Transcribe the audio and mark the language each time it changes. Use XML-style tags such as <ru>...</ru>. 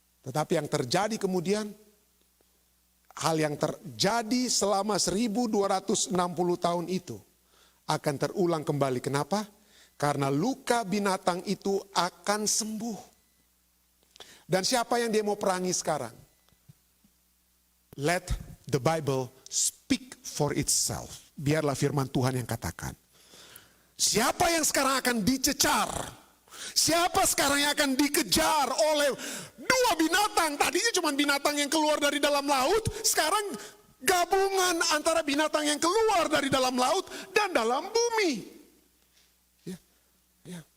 <id>Tetapi yang terjadi kemudian, hal yang terjadi selama 1260 tahun itu akan terulang kembali. Kenapa? Karena luka binatang itu akan sembuh. Dan siapa yang dia mau perangi sekarang?</id> <en>Let the Bible speak for itself.</en> <id>Biarlah firman Tuhan yang katakan. Siapa yang sekarang akan dicecar? Siapa sekarang yang akan dikejar oleh dua binatang? Tadinya cuma binatang yang keluar dari dalam laut, sekarang gabungan antara binatang yang keluar dari dalam laut dan dalam bumi. Ya, ya.</id>